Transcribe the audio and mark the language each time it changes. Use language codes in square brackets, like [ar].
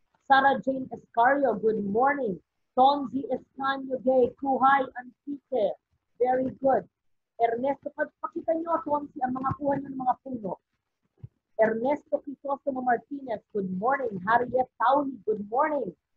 [en] Sarah Jane Escario, good morning. Tonzi Escanio Gay, Kuhay Antique. Very good. [tl] Ernesto, pakita nyo, Tonzi, ang mga kuha nyo ng mga puno. [en] Ernesto Crisostomo Martinez, good morning. Harriet Tauli, good morning.